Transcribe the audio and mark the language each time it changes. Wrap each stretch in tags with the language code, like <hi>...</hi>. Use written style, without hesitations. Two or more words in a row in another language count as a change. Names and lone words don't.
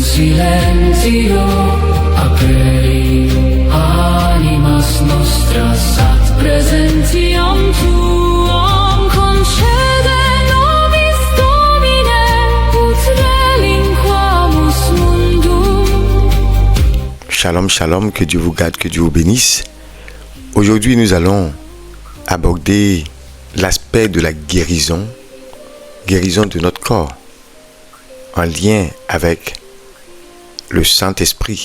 <la>silencio aperi animas nostras ad presentiam tuam concede nobis Domine ut relinquamus mundum.</la> <he>Shalom, shalom,</he> <fr>que Dieu vous garde, que Dieu vous bénisse. Aujourd'hui, nous allons aborder l'aspect de la guérison de notre corps, en lien avec le Saint-Esprit.</fr>